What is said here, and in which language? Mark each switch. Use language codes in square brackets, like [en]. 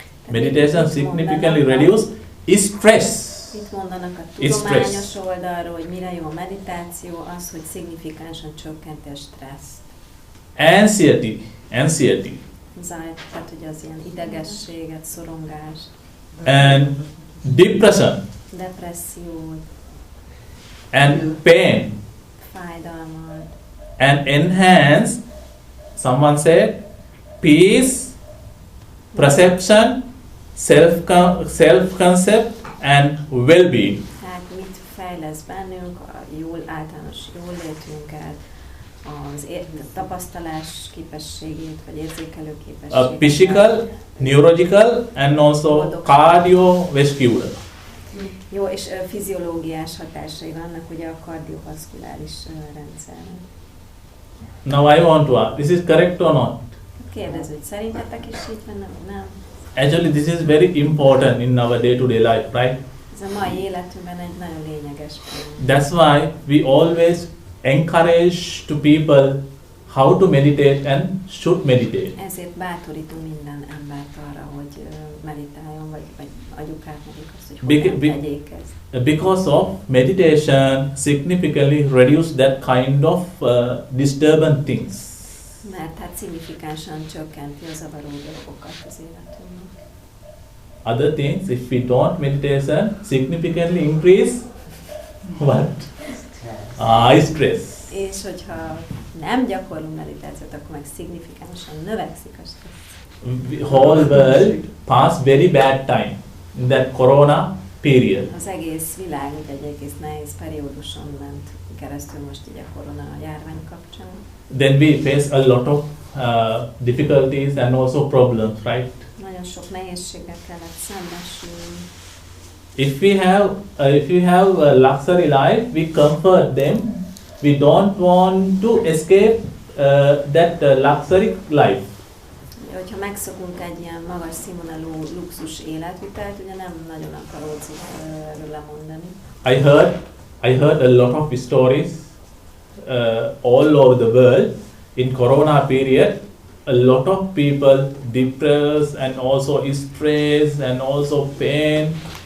[en] Meditation significantly reduce stress. [hu] Itt mondanak a tudományos oldalról, hogy mire jó a meditáció, az, hogy szignifikánsan csökkenti a stresszt. [en] Anxiety. [hu] Tehát, hogy az ilyen idegességet, szorongást. [en] And depression. [hu] Depressziót. [en] And pain. [hu] Fájdalmat. [en] And enhance, someone said, peace, perception, self-concept and well-being. [hu] Tehát mit fejlesz bennünk, a általános jólétünket, az tapasztalás képességét, vagy érzékelő képességét. [en] Physical, neurological and also cardiovascular. [hu] Jó, és fiziológiás hatásai vannak ugye a kardiovaszkuláris rendszernek. [en] Now I want to ask, this is correct or not? [hu] Kérdező, hogy szerintetek is így van, nem? [en] Actually, this is very important in our day-to-day life, right? [hu] Ez a mai életünkben egy nagyon lényeges pont. [en] That's why we always encourage to people how to meditate and should meditate. [hu] Ezért bátorítunk minden embert arra, hogy meditáljon, vagy adjuk át nekik azt, hogy hogyan tegyék ezt. [en] Because of meditation significantly reduce that kind of disturbing things. [hu] Mert hát szignifikánsan csökkenti a zavaró dolgokat az életünkben. [en] Other things, if we don't meditation, significantly increase what? Stress. [hu] És hogyha nem gyakorlunk meditációt, akkor meg szignifikánsan növekszik a stressz. [en] Whole world passed very bad time in that corona period. [hu] Az egész világ egy egész nehéz perióduson ment keresztül most így a korona járvány kapcsán. [en] Then we face a lot of difficulties and also problems, right? [hu] Nagyon sok nehézséggel kellett szembesülni. [en] If we have a luxury life, we comfort them. We don't want to escape that luxury life. [hu] Hogyha megszokunk egy ilyen magas színvonalú luxus életvitelt, ugye nem nagyon akaródzik erről lemondani. [en] I heard a lot of stories all over the world in corona period. A lot of people depressed and also stressed and also pain.